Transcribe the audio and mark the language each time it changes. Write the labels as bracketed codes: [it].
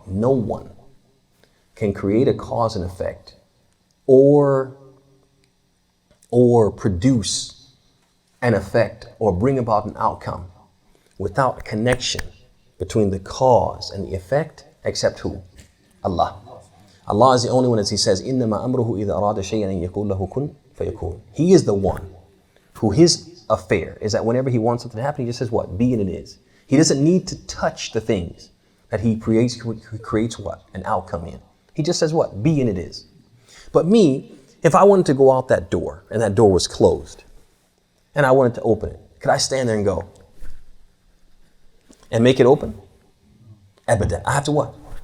[en] No one can create a cause and effect or produce an effect or bring about an outcome without a connection between the cause and the effect, except who? Allah. Allah is the only one, as he says, [ar] إِنَّمَا أَمْرُهُ إِذَا أَرَادَ شَيْئًا أَن يَقُولَ لَهُ كُن فَيَكُونُ. [en] He is the one who his affair is that whenever he wants something to happen, he just says what? Be and it is. He doesn't need to touch the things that he creates what? An outcome in. He just says what? Be and it is. But me, if I wanted to go out that door and that door was closed and I wanted to open it, could I stand there and go and make it open? Abadan. I have to what?